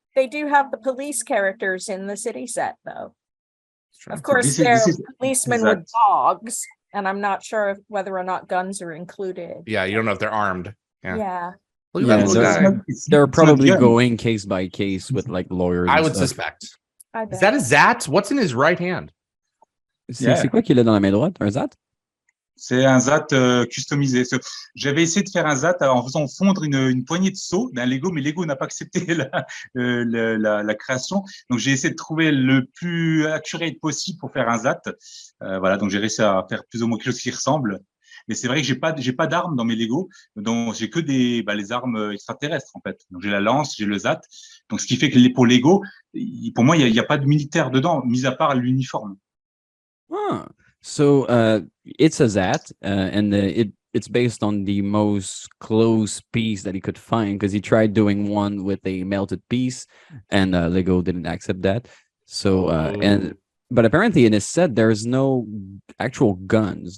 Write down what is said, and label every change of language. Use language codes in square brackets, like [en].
[en] They do have the police characters in the city set, though. Of course, This they're is policemen with dogs, and I'm not sure whether or not guns are included. Yeah, you don't know if they're armed. Yeah. Look at that little guy. They're probably going case by case with like lawyers. I would suspect. Is that a Zat? What's in his right hand? [fr] C'est quoi qu'il a dans la main droite? Un Zat? C'est un ZAT customisé. J'avais essayé de faire un ZAT en faisant fondre une poignée de seaux d'un Lego, mais Lego n'a pas accepté la création. Donc, j'ai essayé de trouver le plus accurate possible pour faire un ZAT. Voilà, donc j'ai réussi à faire plus ou moins quelque chose qui ressemble. Mais c'est vrai que j'ai pas d'armes dans mes Lego, donc j'ai que les armes extraterrestres en fait. Donc j'ai la lance, j'ai le ZAT. Donc ce qui fait que pour Lego, pour moi, il y a pas de militaire dedans, mis à part l'uniforme. Ah. [en] So it's a Zat, and it's based on the most close piece that he could find, because he tried doing one with a melted piece, and Lego didn't accept that. So but apparently in his set there's no actual guns.